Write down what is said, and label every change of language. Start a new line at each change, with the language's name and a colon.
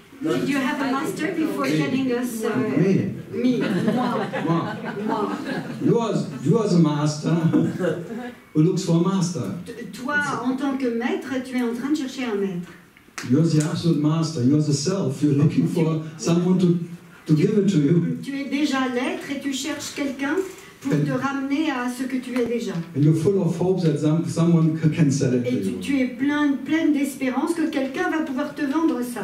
English: Did you have a master before telling us? Me. Me. Moi. You are the master who looks for a master.
French: Toi, en tant que maître, tu es en train de chercher un maître.
English: You're the absolute master. You're the self. You're looking for someone to give it to you.
French: Tu es déjà l'être et tu cherches quelqu'un pour te ramener à ce que tu es déjà.
English: And you're full of hope that someone can sell it to
French: Et
English: you.
French: tu es pleine d'espérance que quelqu'un va pouvoir te vendre ça.